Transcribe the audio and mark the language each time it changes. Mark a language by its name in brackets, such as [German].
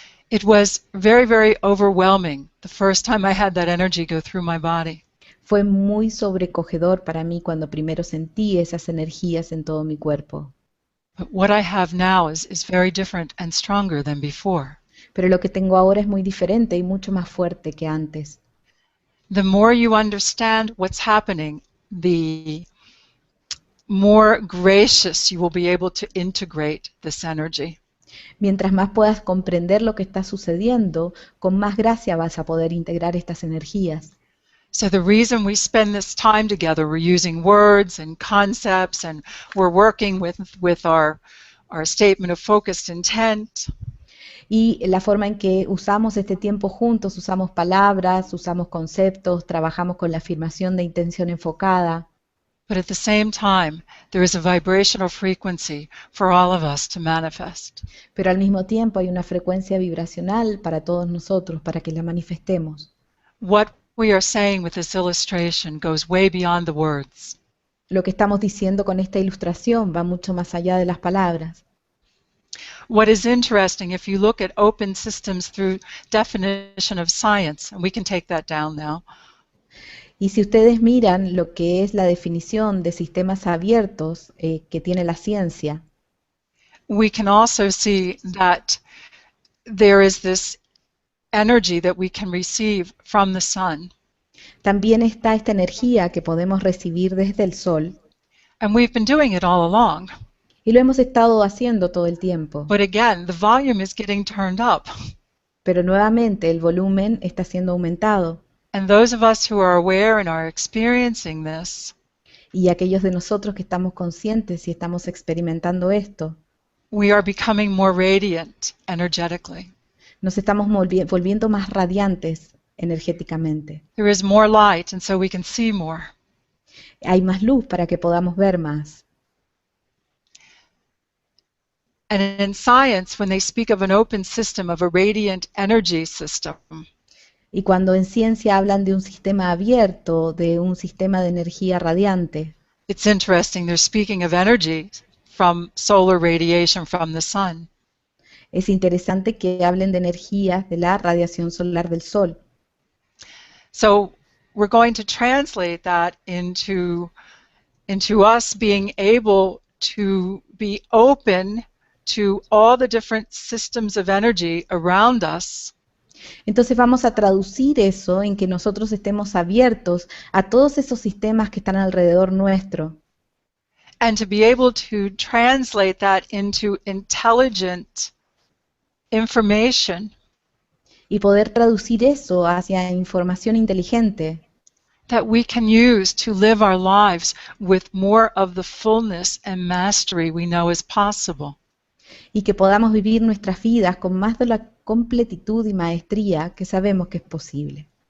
[English] It was very, very overwhelming the first time I had that energy go through my body. [Spanish] Fue muy sobrecogedor para mí cuando primero sentí esas energías en todo mi cuerpo. [English] But what I have now is very different and stronger than before. [Spanish] Pero lo que tengo ahora es muy diferente y mucho más fuerte que antes. [English] The more you understand what's happening, the more gracious you will be able to integrate this energy. [Spanish] Mientras más puedas comprender lo que está sucediendo, con más gracia vas a poder integrar estas energías. [English] So the reason we spend this time together, we're using words and concepts, and we're working with our statement of focused intent. [Spanish] Y la forma en que usamos este tiempo juntos, usamos palabras, usamos conceptos, trabajamos con la afirmación de intención enfocada. [English] But at the same time, there is a vibrational frequency for all of us to manifest. [Spanish] Pero al mismo tiempo hay una frecuencia vibracional para todos nosotros, para que la manifestemos. [English] What we are saying with this illustration goes way beyond the words. [Spanish] Lo que estamos diciendo con esta ilustración va mucho más allá de las palabras. [English] What is interesting, if you look at open systems through definition of science, and we can take that down now. [Spanish] Y si ustedes miran lo que es la definición de sistemas abiertos que tiene la ciencia, [English] we can also see that there is this energy that we can receive from the sun. [Spanish] También está esta energía que podemos recibir desde el sol [English] and we've been doing it all along. [Spanish] y lo hemos estado haciendo todo el tiempo. [English] But again, the volume is getting turned up. [Spanish] Pero nuevamente el volumen está siendo aumentado [English] And those of us who are aware and are experiencing this, [Spanish] y aquellos de nosotros que estamos conscientes y estamos experimentando esto, [English] we are becoming more radiant energetically. [Spanish] nos estamos volviendo más radiantes energéticamente. [English] There is more light, and so we can see more. [Spanish] Hay más luz para que podamos ver más. [English] And in science, when they speak of an open system, of a radiant energy system, [Spanish] Y cuando en ciencia hablan de un sistema abierto, de un sistema de energía radiante, [English] it's interesting. They're speaking of energy from solar radiation from the sun. [Spanish] es interesante que hablen de energías de la radiación solar del sol. [English] So we're going to translate that into us being able to be open to all the different systems of energy around us. [Spanish] Entonces vamos a traducir eso en que nosotros estemos abiertos a todos esos sistemas que están alrededor nuestro [English] And to be able to translate that into intelligent information [Spanish] y poder traducir eso hacia información inteligente [English] that we can use to live our lives with more of the fullness and mastery we know is possible. [Spanish] y que podamos vivir nuestras vidas con más de la completitud y maestría que sabemos que es posible.